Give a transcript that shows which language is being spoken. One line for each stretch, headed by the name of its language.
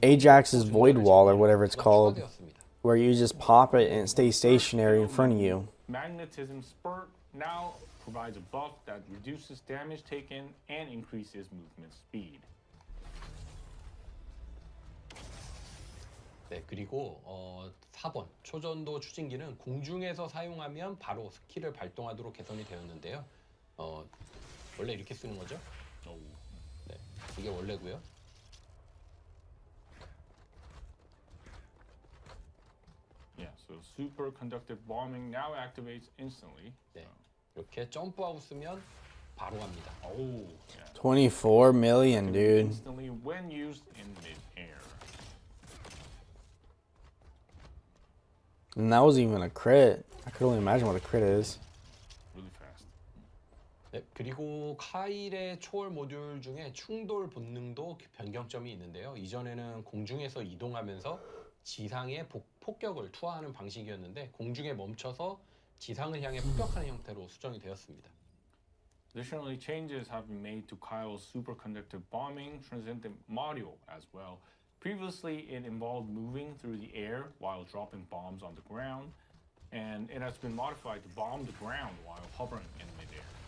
English: Ajax's Void Wall or whatever it's called, where you just pop it and it stays stationary in front of you. Magnetism spurt now provides a buff that reduces damage taken and increases movement speed.
Korean: 네, 그리고 4번 초전도 추진기는 공중에서 사용하면 바로 스킬을 발동하도록 개선이 되었는데요. 원래 이렇게 쓰는 거죠? 네, 이게 원래고요.
English: Yeah, so superconductive bombing now activates instantly.
Korean: 네, 이렇게 점프하고 쓰면 바로 갑니다.
English: Oh, yeah. 24 million, dude. Instantly when used in mid-air. And that wasn't even a crit. I could only imagine what a crit is. Really fast.
Korean: 네, 그리고 카일의 초월 모듈 중에 충돌 본능도 변경점이 있는데요. 이전에는 공중에서 이동하면서 지상에 폭격을 투하하는 방식이었는데 공중에 멈춰서 지상을 향해 폭격하는 형태로 수정이 되었습니다.
English: Additionally, changes have been made to Kyle's superconductive bombing Transcendent module as well. Previously, it involved moving through the air while dropping bombs on the ground, and it has been modified to bomb the ground while hovering in midair.